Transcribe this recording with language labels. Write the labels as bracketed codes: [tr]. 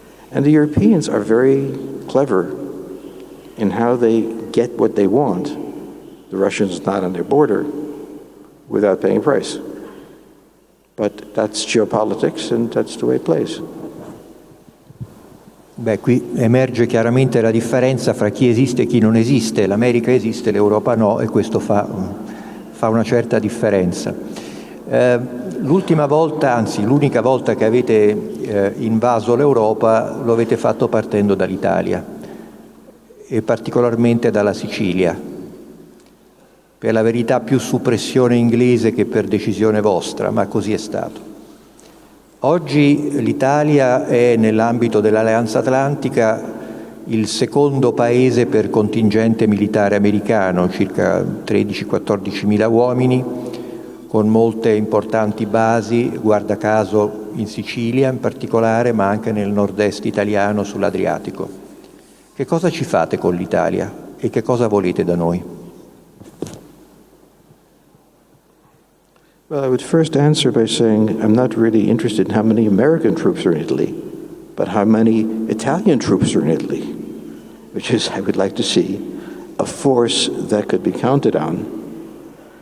[en] And the Europeans are very clever in how they get what they want, the Russians not on their border, without paying a price. But that's geopolitics, and that's the way it plays. [it] Beh, qui emerge chiaramente la differenza fra chi esiste e chi non esiste. L'America esiste, l'Europa no, e questo fa una certa differenza. L'ultima volta, anzi l'unica volta che avete invaso l'Europa lo avete fatto partendo dall'Italia e particolarmente dalla Sicilia. Per la verità più su pressione inglese che per decisione vostra, ma così è stato. Oggi l'Italia è, nell'ambito dell'Alleanza Atlantica, il secondo paese per contingente militare americano, circa 13-14 mila uomini, con molte importanti basi, guarda caso in Sicilia in particolare, ma anche nel nord-est italiano sull'Adriatico. Che cosa ci fate con l'Italia e che cosa volete da noi? [en] Well, I would first answer by saying I'm not really interested in how many American troops are in Italy, but how many Italian troops are in Italy, which is, I would like to see a force that could be counted on.